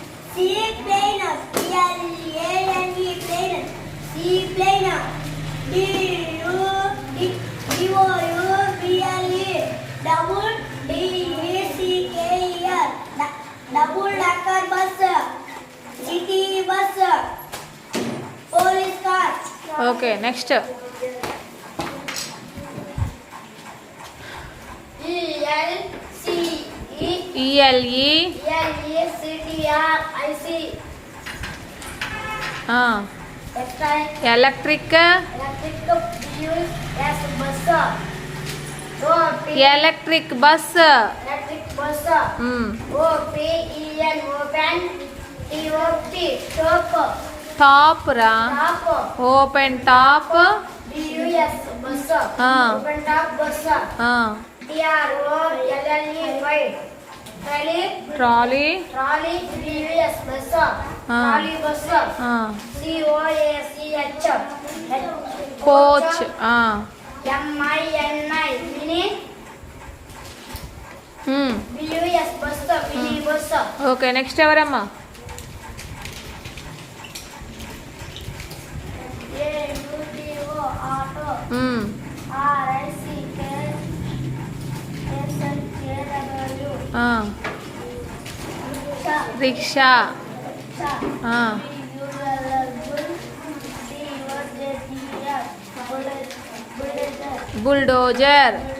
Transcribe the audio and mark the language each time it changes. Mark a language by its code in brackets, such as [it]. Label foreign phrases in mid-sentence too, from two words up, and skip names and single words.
[en] Seaplane, P-L-A-N-E, plane. Seaplane, D-U-O-U-B-L-E, double D-E-C-K-E-R, double decker bus, city bus, police car. okay next E-L-C-E, ఈఎల్ఈ L-E-C-T-R-I-C, ఎలక్ట్రిక్ electric B-U-S, bus, O-P, electric bus electric bus, O-P-E-N, open, T-O-P, top, టాప్ రా top, open top B-U-S, bus, open top bus, T-R-O-L-L-E, white, trolley, ట్రాలీ B-U-S, bus, trolley bus, C-O-A-C-H, కోచ్ M-I-N-I, mini, B-U-S, bus, mini bus, okay next ఎవరమ్మా A-U-T-O, auto, R-I-C-K-S-H-A-W, rickshaw bulldozer